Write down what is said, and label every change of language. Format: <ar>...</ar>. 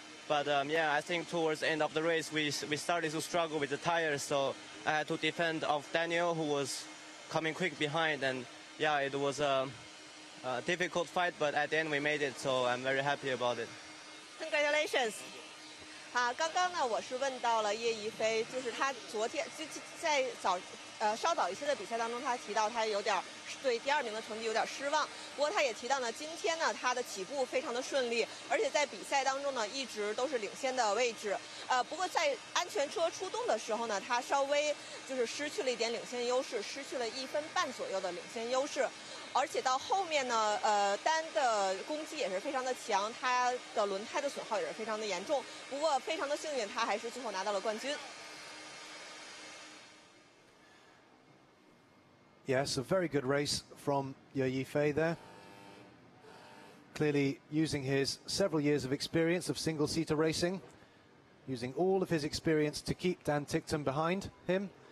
<en>But yeah, I think towards the end of the race, we started to struggle with the tires, so I had to defend off Daniel, who was coming quick behind, and yeah, it was a difficult fight, but at the end we made it, so I'm very happy about it. Congratulations.</en> <zh>刚刚呢，我是问到了叶一飞，就是他昨天在稍早一些的比赛当中，他提到他有点对第2名的成绩有点失望。不过他也提到呢，今天呢他的起步非常的顺利，而且在比赛当中呢一直都是领先的位置。不过在安全车出动的时候呢，他稍微就是失去了一点领先优势，失去了1分半左右的领先优势。而且到后面呢，单的攻击也是非常的强，他的轮胎的损耗也是非常的严重。不过非常的幸运，他还是最后拿到了冠军。</zh> <en>Yes, a very good race from Ye Yifei there. Clearly using his several years of experience of single-seater racing, using all of his experience to keep Dan Ticktum behind him.</en>